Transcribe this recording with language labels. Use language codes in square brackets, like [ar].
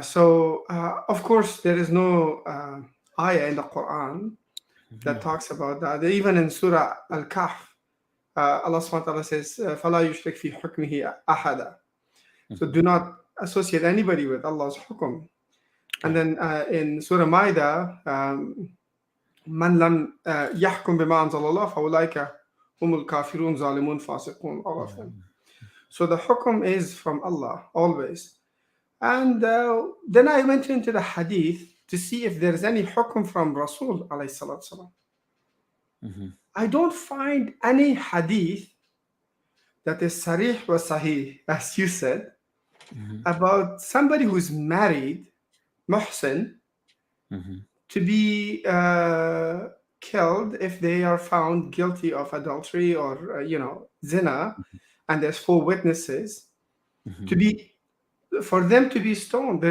[en] So of course there is no ayah in the Quran that talks about that. Even in Surah Al-Kahf, Allah subhanahu wa ta'ala says, [ar] فَلَا يُشْرِكْ فِي حُكْمِهِ أَحَدًا. [en] So do not associate anybody with Allah's hukum. And then in Surah Maida, [ar] مَنْ لَمْ يَحْكُمْ بِمَا أَنزَلَ اللَّهُ فَأُولَٰئِكَ هُمُ الْكَافِرُونَ ظَالِمُونَ فَاسِقُونَ, [en] all of them. So the hukum is from Allah, always. And then I went into the hadith to see if there's any hukum from Rasul alayhi salatu salam. I don't find any hadith that is [ar] sarih wa sahih, [en] as you said, about somebody who's married, muhsin, to be killed if they are found guilty of adultery or zina, and there's 4 witnesses, for them to be stoned.